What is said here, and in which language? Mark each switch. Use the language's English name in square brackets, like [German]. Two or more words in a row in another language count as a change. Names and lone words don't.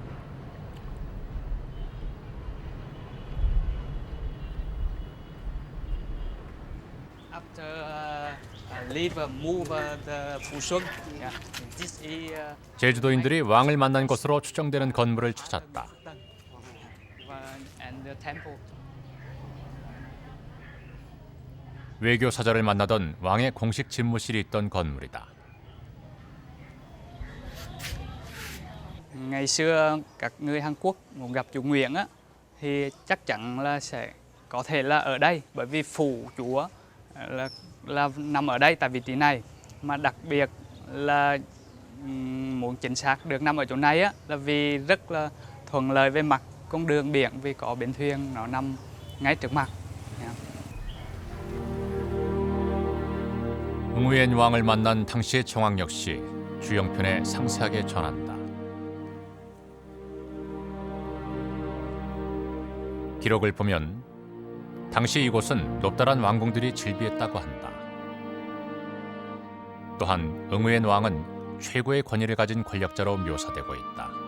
[Korean] 제주도인들이 왕을 만난 곳으로 추정되는 건물을 찾았다. 외교 사절을 만나던 왕의 공식 집무실이 있던 건물이다. [Vietnamese] Ngày xưa các người Hàn Quốc muốn gặp chủ Nguyễn á, thì chắc chắn là sẽ có thể là ở đây, bởi vì phủ chúa là nằm ở đây tại vị trí này, mà đặc biệt là muốn chính xác được nằm ở chỗ này á, là vì rất là thuận lợi về mặt con đường biển, vì có bến thuyền nó nằm ngay trước mặt. [Korean] 응우엔 왕을 만난 당시의 정황 역시 주영편에 상세하게 전한다. 기록을 보면 당시 이곳은 높다란 왕궁들이 즐비했다고 한다. 또한 응우엔 왕은 최고의 권위를 가진 권력자로 묘사되고 있다.